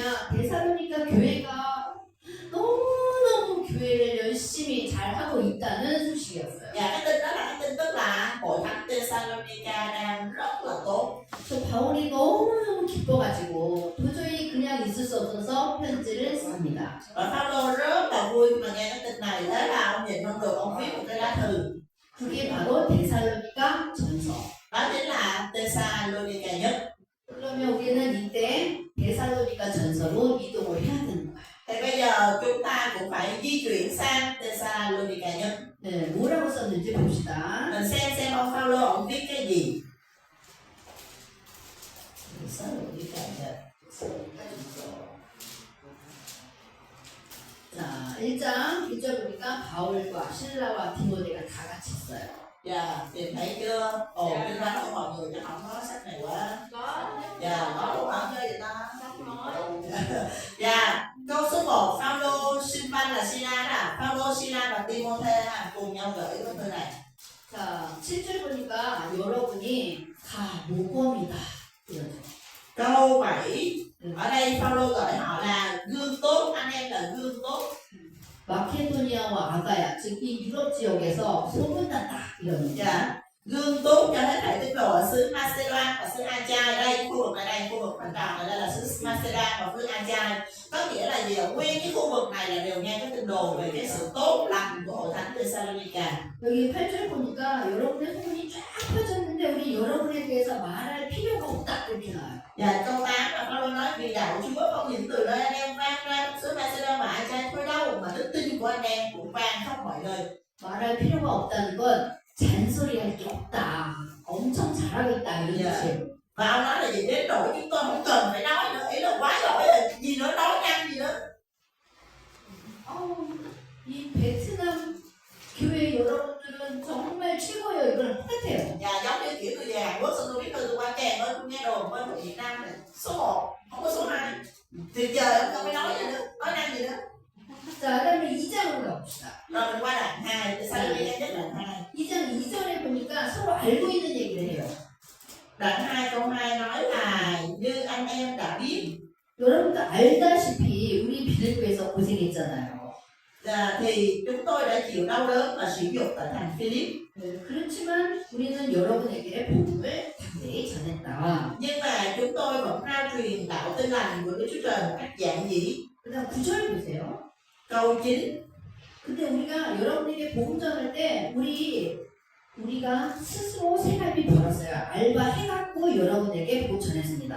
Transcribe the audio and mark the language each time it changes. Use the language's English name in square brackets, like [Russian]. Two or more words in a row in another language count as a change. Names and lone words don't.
[Korean] 데살로니가 교회가 너무너무 교회를 열심히 잘 하고 있다는 소식이었어요. [Vietnamese] Và cái tin đó là cái tin tức là hội thánh Thessalonica đang rất là tốt. [Korean] 저 바울이 너무너무 기뻐가지고 도저히 그냥 있을 수 없어서 편지를 씁니다. [Vietnamese] Và Phaolô rất là vui khi mà nghe cái tin này, thế là ông nhìn không được, ông viết một cái lá thư. [Korean] 그게 바로 데살로니가 전서. [Vietnamese] Đó chính là Thessalonica nhất. [Korean] 그러면 우리는 이때 데살로니가 전서로 이동을 해야 되는 거야. [Vietnamese] Thì bây giờ chúng ta cũng phải di chuyển sang Thessalonica nhất. [Korean] 네, 뭐라고 썼는지 봅시다. [Vietnamese] Mình xem ông Phaolô ông viết cái gì. Thessalonica nhất. [Korean] 자, 1장 1절 보니까 바울과 실라와 디모데가 다 같이 있어요. [Vietnamese] Tìm thấy chưa? Ồ, kinh thánh của mọi người chắc không có sách này quá. Có đúng không? Chơi vậy ta? Câu số 1, Phaolô xin văn là Sila đó. Phaolô, Sila và Timôthê cùng nhau gửi cái thư này. [Korean] 자, 7절 보니까 여러분이 다 모범이다. 이러죠. [Vietnamese] Câu 7, ở đây Phaolô gọi họ là gương tốt, anh em là gương tốt. [Korean] 마케도니아와 아가야, 즉 이 유럽 지역에서 소문났다. 이러는 [Vietnamese] Gương tốt cho hết thảy tín đồ ở xứ Macedoan và xứ Achaia. Đây, khu vực này đây, khu vực phần tròn này đây là xứ Macedoan và xứ Achaia. Có nghĩa là gì? Ở nguyên cái khu vực này là đều nghe cái tin đồn về cái sự tốt lành của hội thánh Thessalonica. [Korean] 여기 8절 보니까 여러분의 소문이 쫙 퍼졌는데 우리 여러분에 대해서 말할 필요가 없다. 이렇게 나와요. [Vietnamese] Câu 8 là Phaolô nói vì đạo Chúa không những từ nơi anh em vang ra xứ Macedoan và Achaia thôi đâu, mà đức tin của anh em cũng vang khắp mọi nơi. [Korean] 말할 필요가 없다는 건 잔소리할 게 없다. 엄청 잘하겠다 이런 뜻이에요. [Vietnamese] Và ông nói là gì? Đến nỗi chúng tôi không cần phải nói nữa, ý là quá giỏi rồi, gì nữa nói nhanh gì nữa. [Korean] 이 베트남 교회 여러분들은 정말 최고예요. 이거랑 똑같아요. [Vietnamese] Giống như kiểu tôi về Hàn Quốc xong tôi biết tôi qua kèm thôi, tôi nghe đồn bên Việt Nam này số 1, không có số 2. Thì trời ông không phải nói gì nữa, nói nhanh gì nữa. [Korean] 자, 그다음에 2장으로 가봅시다. [Vietnamese] Rồi mình qua đoạn 2, tại sao tôi nhất đoạn 2? [Korean] 2장 2절에 보니까 서로 알고 있는 얘기를 해요. [Vietnamese] Đoạn 2 câu 2 nói là như anh em đã biết. [Korean] 여러분도 알다시피 우리 빌립보에서 고생했잖아요. [Vietnamese] Thì chúng tôi đã chịu đau đớn và sỉ nhục tại thành Philip. [Korean] 그렇지만 우리는 여러분에게 복음을 담대히 전했다. [Vietnamese] Nhưng mà chúng tôi vẫn rao truyền đạo tin lành của Đức Chúa Trời một cách giản dị. [Korean] 그다음 9절 보세요. [Vietnamese] Câu 9. [Korean] 근데 우리가 여러분에게 복음 전할 때 우리가 스스로 생활비 벌었어요. 알바 해갖고 여러분에게 복음 전했습니다.